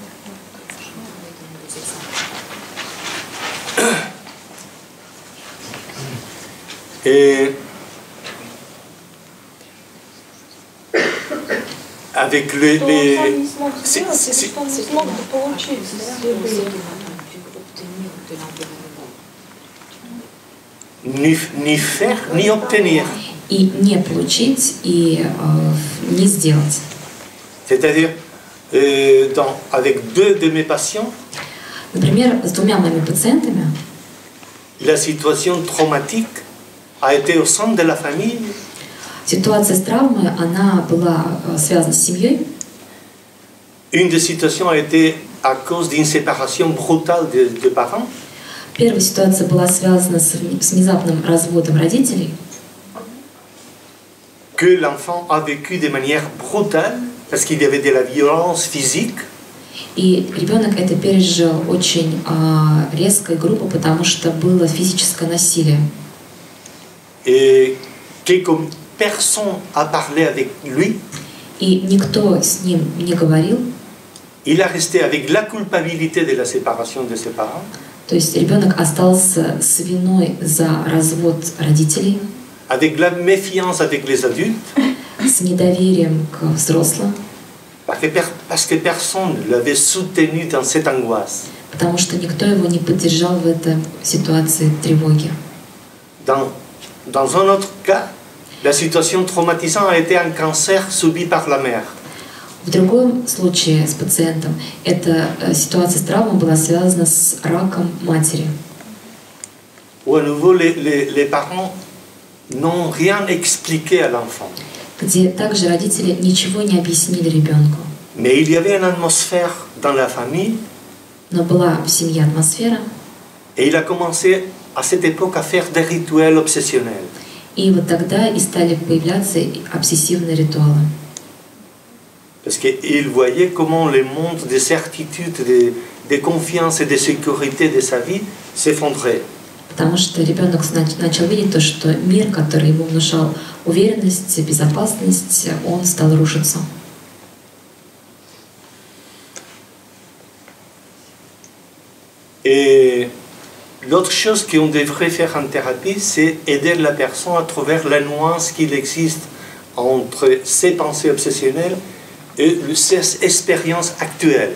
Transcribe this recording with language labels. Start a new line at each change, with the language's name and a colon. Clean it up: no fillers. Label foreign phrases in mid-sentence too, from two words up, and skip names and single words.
French: Et avec
Russian: Что он сам не смог
French: c'est-
Russian: сделать, или
French: c'est-
Russian: что он не смог получить из среды?
French: ni faire ni obtenir.
Russian: И не получить, и не сделать.
French: C'est-à-dire, avec deux de mes patients,
Russian: Например, с двумя моими пациентами
French: la situation traumatique a été au centre de la famille.
Russian: ситуация с травмой, она была связана с семьей.
French: Une des situations a été à cause d'une séparation brutale de parents.
Russian: Первая ситуация была связана с внезапным разводом родителей,
French: Que l'enfant a vécu de manière brutale parce qu'il y avait de la violence physique.
Russian: и ребенок это пережил очень резко и грубо, потому что было физическое насилие.
French: Et que comme personne a parlé avec lui,
Russian: И никто с ним не говорил,
French: il a resté avec la culpabilité de la séparation de ses parents,
Russian: то есть ребенок остался с виной за развод родителей,
French: avec la méfiance avec les adultes,
Russian: с недоверием к взрослым,
French: parce que personne ne l'avait soutenu dans cette angoisse.
Russian: потому что никто его не поддержал в этой ситуации тревоги.
French: Dans un autre cas, la situation traumatisante a été un cancer subi par la mère.
Russian: В другом случае с пациентом эта ситуация с травмой была связана с раком матери,
French: Où à nouveau les parents n'ont rien expliqué à l'enfant.
Russian: где также родители ничего не объяснили ребенку.
French: Mais il y avait une atmosphère dans la famille
Russian: Но была в семье атмосфера,
French: et il a commencé à cette époque à faire des rituels obsessionnels.
Russian: и вот тогда и стали появляться обсессивные ритуалы.
French: Parce qu'il voyait comment le monde de certitude, de confiance et de sécurité de sa vie s'effondrait.
Russian: Потому что ребенок начал видеть то, что мир, который ему внушал уверенность, безопасность, он стал рушиться.
French: Et l'autre chose qu'on devrait faire en thérapie, c'est aider la personne à trouver la nuance qu'il existe entre ses pensées obsessionnelles et ses expériences actuelles.